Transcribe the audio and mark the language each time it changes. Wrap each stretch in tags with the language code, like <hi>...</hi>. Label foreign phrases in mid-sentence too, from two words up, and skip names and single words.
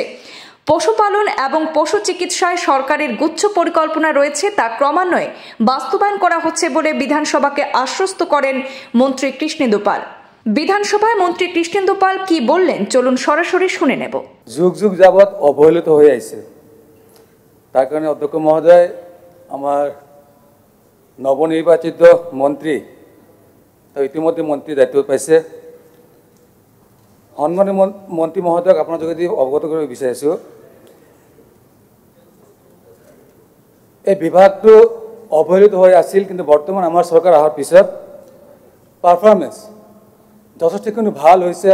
<bn>পশুপালন এবং পশু চিকিৎসায় সরকারের গুচ্ছ পরিকল্পনা রয়েছে, তা ক্রমান্বয়ে বাস্তবায়ন করা হচ্ছে বলে বিধানসভাকে আশ্বস্ত করেন মন্ত্রী কৃষ্ণেন্দু পাল। বিধানসভায় মন্ত্রী কৃষ্ণেন্দু পাল কি বললেন চলুন সরাসরি শুনে নেব। যুগ যুগ যাবৎ অবহেলিত হয়ে আছে, তার কারণে অধ্যক্ষ মহোদয় আমার নবনির্বাচিত মন্ত্রী তো ইতিমধ্যে মন্ত্রী দায়িত্ব পাইছে।</bn> <as>সন্মানীয় মন্ত্রী মহোদয়ক আপোনাৰ যোগেদি অৱগত কৰিব বিচাৰিছোঁ, এই বিভাগটো অবহেলিত হৈ আছিল, কিন্তু বৰ্তমান আমাৰ চৰকাৰ অহাৰ পিছত পাৰফৰ্মেন্স যথেষ্টখিনি ভাল হৈছে।</as>